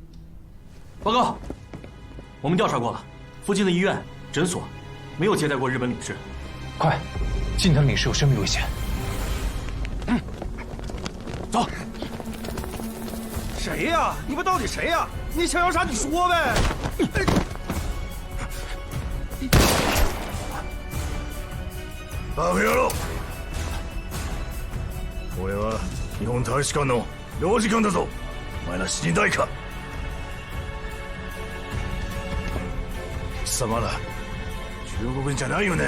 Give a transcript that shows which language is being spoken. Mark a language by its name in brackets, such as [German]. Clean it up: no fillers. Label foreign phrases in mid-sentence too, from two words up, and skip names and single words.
[Chinese] 报告，我们调查过了，附近的医院、诊所没有接待过日本领事。快，敬腾领事有生命危险。走。谁呀？你们到底谁呀？你想要啥你说呗。 [Japanese] バカ野郎！俺は日本大使館の領事官だぞ。お前ら死にたいか？貴様ら中国人じゃないよね？